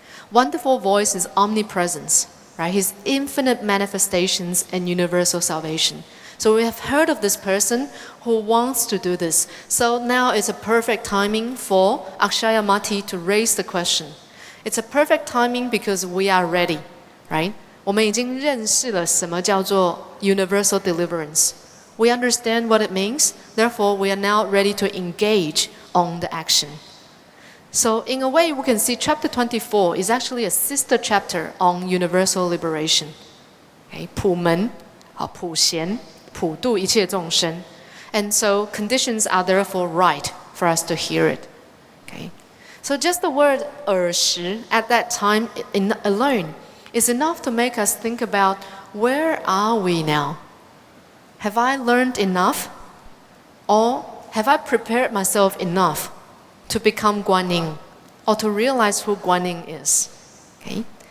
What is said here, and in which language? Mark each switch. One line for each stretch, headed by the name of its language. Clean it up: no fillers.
English: Wonderful voice is omnipresence, right? His infinite manifestations and universal salvation. So we have heard of this person who wants to do this. So now it's a perfect timing for Akshayamati to raise the question. It's a perfect timing because we are ready, right?
Chinese: 我们已经认识了什么叫做 universal deliverance.
English: We understand what it means, therefore we are now ready to engage on the action. So in a way, we can see chapter 24 is actually a sister chapter on universal liberation. Okay?
Chinese: 普门, 普贤, 普度一切众生.
English: And so conditions are therefore right for us to hear it. Okay? So just the word 耳识 at that time alone is enough to make us think about where are we now? Have I learned enough? Or have I prepared myself enough to become Guanyin or to realize who Guanyin is? Okay?